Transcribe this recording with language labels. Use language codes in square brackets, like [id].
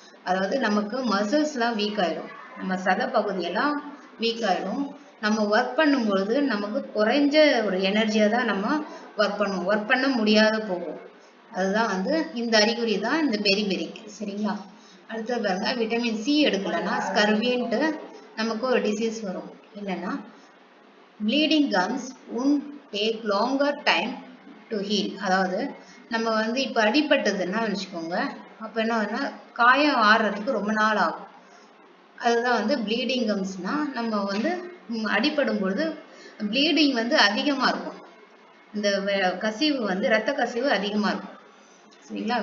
[ta] அதாவது நமக்கு மசில்ஸ்லாம் வீக் ஆயிடும், நம்ம சத பகுதியெல்லாம் வீக் ஆயிடும். நம்ம ஒர்க் பண்ணும்பொழுது நமக்கு குறைஞ்ச ஒரு எனர்ஜியா தான் நம்ம ஒர்க் பண்ண முடியாத போகும். அதுதான் வந்து இந்த அறிகுறி தான் இந்த பெரிபெரிக்கு. சரிங்களா? அடுத்தது பாருங்க, விட்டமின் சி எடுக்கலன்னா ஸ்கர்வின்ட்டு நமக்கு ஒரு டிசீஸ் வரும். என்னன்னா bleeding gums [en] won't take longer time to heal. [ta] அதாவது நம்ம வந்து இப்போ அடிபட்டதுன்னா வச்சுக்கோங்க, அப்போ என்ன காயம் ஆறுறதுக்கு ரொம்ப நாள் ஆகும். அதுதான் வந்து ப்ளீடிங் கம்ஸ்னா நம்ம வந்து அடிபடும் பொழுது ப்ளீடிங் வந்து அதிகமாக இருக்கும், இந்த கசிவு வந்து இரத்த கசிவு அதிகமாக இருக்கும். சரிங்களா?